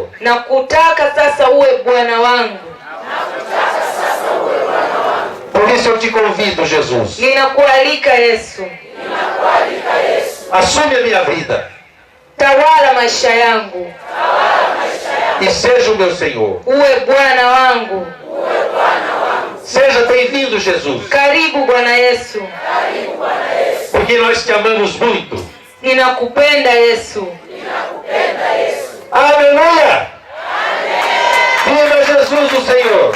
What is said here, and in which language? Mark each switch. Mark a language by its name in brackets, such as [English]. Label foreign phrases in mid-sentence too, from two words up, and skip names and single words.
[Swahili] Na kutaka sasa uwe Bwana wangu. [Portuguese] Por isso eu te convido, Jesus. [Swahili] Ninakualika Yesu. [Portuguese] Assume a minha vida. [Swahili] Tawala maisha yangu. [Portuguese] E seja o meu Senhor. [Swahili] Uwe Bwana wangu. [Portuguese] Seja bem-vindo, Jesus. [Swahili] Karibu Bwana Yesu. [Portuguese] Porque nós te amamos muito. [Swahili] Ninakupenda Yesu. [Portuguese] Aleluia! Viva Jesus o Senhor!